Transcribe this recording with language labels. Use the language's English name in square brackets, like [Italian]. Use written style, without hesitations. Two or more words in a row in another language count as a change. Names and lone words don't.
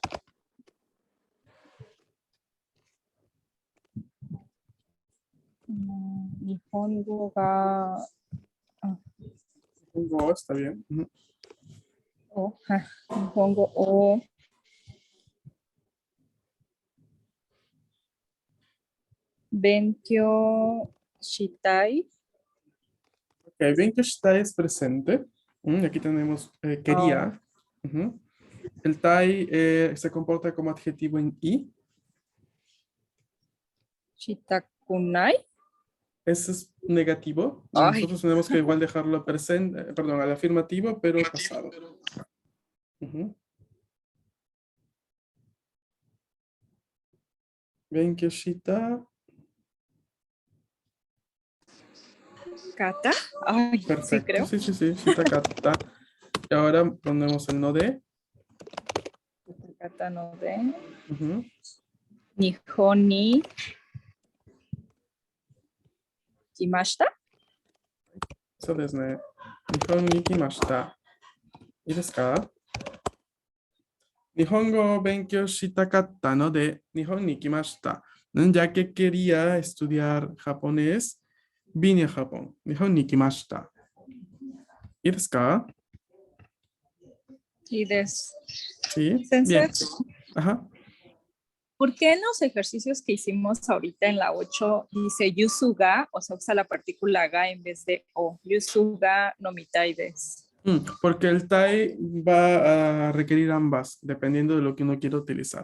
[Japanese] 日本語が. Go, [Spanish] está bien. [Japanese] 日本語を. 勉強したい. [Spanish] Ok, [Japanese] 勉強したい [Spanish] es presente. Aquí tenemos quería. El tai se comporta como adjetivo en i. [Japanese] Shitakunai. [Spanish] Ese es negativo. Ay. Nosotros tenemos que igual dejarlo presente, perdón, al afirmativo, pero pasado. [Japanese] 勉強した. Kata. Ay, [Spanish] Perfecto. sí creo. Sí, sí, sí. [Japanese] したかった. [Spanish] Y ahora ponemos el [Japanese] ので. かったので. [Spanish] Ujú. [Japanese] 日本に来ました. [Spanish] Eso es ne. [Japanese] 日本に来ました. ¿いいですか? 日本語を勉強したかったので日本に来ました. [Spanish] Ya que quería estudiar japonés, vine a Japón. [Japanese] 日本に来ました. ¿いいですか? いいです. [Spanish] Sí. [Japanese] Sensei, [Spanish] Bien. Ajá. ¿por qué en los ejercicios que hicimos ahorita en la 8 dice yusuga, o sea, usa la partícula ga en vez de o? [Japanese] ユスガのみたいです. [Spanish] Porque el tai va a requerir ambas, dependiendo de lo que uno quiera utilizar.